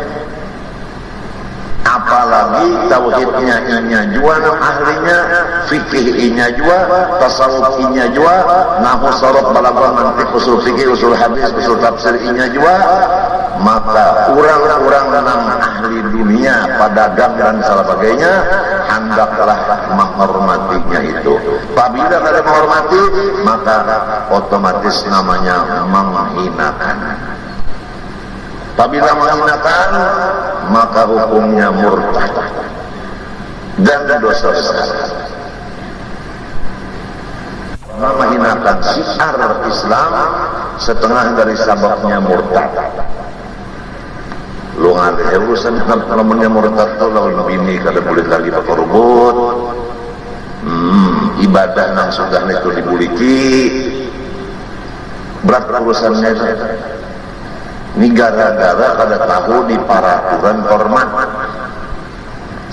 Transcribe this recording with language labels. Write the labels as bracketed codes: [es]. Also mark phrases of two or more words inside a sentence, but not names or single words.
[bjn] Apalagi tauhidnya inya jua, ahlinya fikih inya jua, tasawuf inya jua, nahu sorot balaghah mantiq usul fikih usul hadis usul tafsir inya jua, maka orang-orang nang ahli dunia pedagang dan sebagainya hendaklah menghormatinya itu. [id] Apabila tidak menghormati, maka otomatis namanya menghinakan. Apabila menghinakan, maka hukumnya murtad dan dosa besar. Menghinakan syiar Islam setengah dari sababnya murtad. [bjn] Lu ngadeh urusan namanya murtad tuh lawan bini kada boleh lagi berkorban. Ibadah nang sudah itu dibuliki. Berat urusannya itu. Ini gara-gara kada tahu di peraturan hormat.